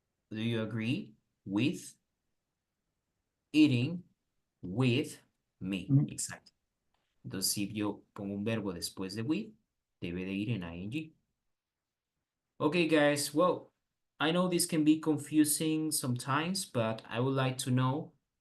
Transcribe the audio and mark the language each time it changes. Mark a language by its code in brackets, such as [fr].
[en] Do you agree with eating with me? Me. [es] Exacto. Entonces, si yo pongo un verbo después de with, debe de ir en ing. [en] Okay, guys. Well, I know this can be confusing sometimes, but I would like to know.